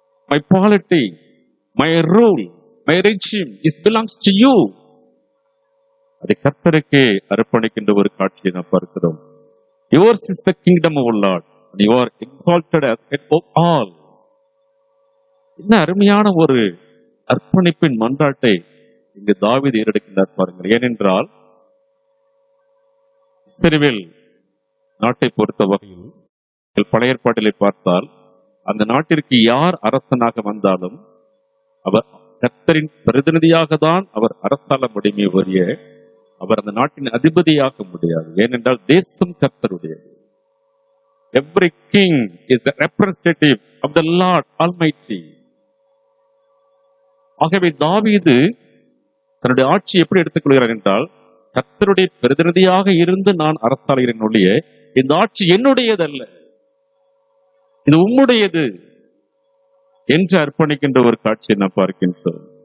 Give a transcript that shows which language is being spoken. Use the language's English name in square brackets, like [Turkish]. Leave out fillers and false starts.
[English] My polity, my rule, my regime belongs to you. [Tamil] அதை கர்த்தருக்கே அர்ப்பணிக்கின்ற ஒரு காட்சியை நாம் பார்க்கிறோம். [English] Yours is the kingdom, O Lord, and you are exalted as head of all. [Tamil] என்ன அருமையான ஒரு அர்ப்பணிப்பின் மன்றாட்டை இங்கு தாவீது ஏறெடுக்கின்றார் பாருங்கள். ஏனென்றால் இஸ்ரவேல் நாட்டை பொறுத்த வகையில் பழைய ஏற்பாட்டிலே பார்த்தால் அந்த நாட்டிற்கு யார் அரசனாக வந்தாலும் அவர் கர்த்தரின் பிரதிநிதியாக தான் அவர் அரசாள முடியுமே ஒழிய அவர் அந்த நாட்டின் அதிபதியாக முடியாது. ஏனென்றால் தேசம் கர்த்தருடையது. [English] Every king is the representative of the Lord Almighty. [Tamil] ஆகவே தாவீது தன்னுடைய ஆட்சி எப்படி எடுத்துக்கொள்கிறார் என்றால், கர்த்தருடைய பிரதிநிதியாக இருந்து நான் அரசாளுகிறேன் ஒழிய இந்த ஆட்சி என்னுடையதல்ல, இது உம்முடையது என்று அர்ப்பணிக்கின்ற ஒரு காட்சியை நாம் பார்க்கின்றோம்.